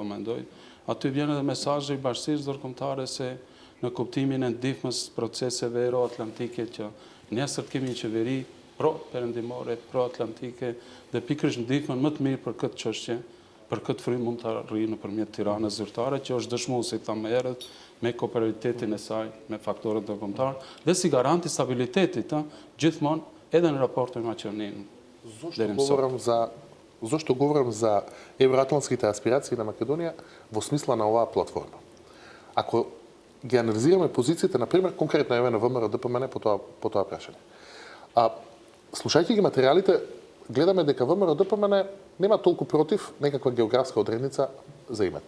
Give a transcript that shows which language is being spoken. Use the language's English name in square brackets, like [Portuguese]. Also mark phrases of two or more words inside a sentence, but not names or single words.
[Albanian] mendoj, aty vjen edhe mesazhi i bashkësisë ndërkombëtare se në kuptimin e ndihmës proceseve euroatlantike që nesër kemi një qeveri pro-perëndimore, pro-atlantike dhe pikërisht ndihmën më të mirë për këtë çështje, për këtë frymë mund të arrijë nëpërmjet Tiranës zyrtare, që është dëshmuar, si thamë më herët, me kooperalitetin e saj, me faktorët ndërkombëtar dhe si garanti stabilitetit, gjithmonë edhe në raportin me Maqedoninë. [Macedonian] Зошто говорам за евроатлантските аспирации на Македонија во смисла на оваа платформа? Ако ги анализираме позициите, например, конкретно еве на ВМРО ДПМН по тоа прашање. Слушајќи ги материјалите, гледаме дека ВМРО ДПМН нема толку против некаква географска одредница за името.